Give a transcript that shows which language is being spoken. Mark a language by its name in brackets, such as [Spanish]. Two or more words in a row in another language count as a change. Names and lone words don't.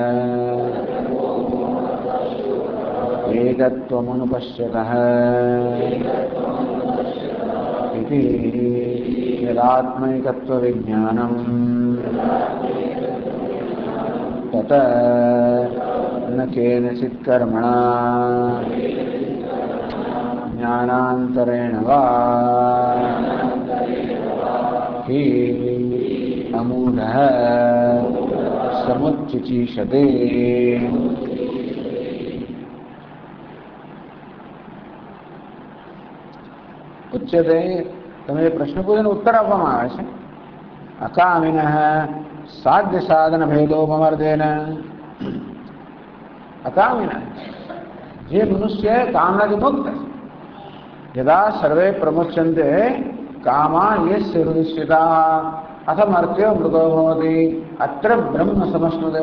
[Sanskrit] એતત્વમનુપશ્યતઃ ઇતિ યદાત્મૈકત્વવિજ્ઞાનં તત ન કેનચિત કર્મણા જ્ઞાનાંતરેણ વા हि अमूढः समुच्चिचीषते. [Gujarati] ઉચ્યતે તમે પ્રશ્ન પૂછીને ઉત્તર આપવામાં આવે છે. [Sanskrit] અકામિનઃ સાધ્ય સાધન ભેદોપમર્દેન. અકામિનઃ [Gujarati] જે મનુષ્ય કામનાથી મુક્ત [Sanskrit] યદા સર્વે પ્રમુચ્યન્તે કામા યસ્ય હૃદયસ્થિતા અથમર્ત્ય મૃતો ભવતિ અત્ર બ્રહ્મ સમશ્નુતે.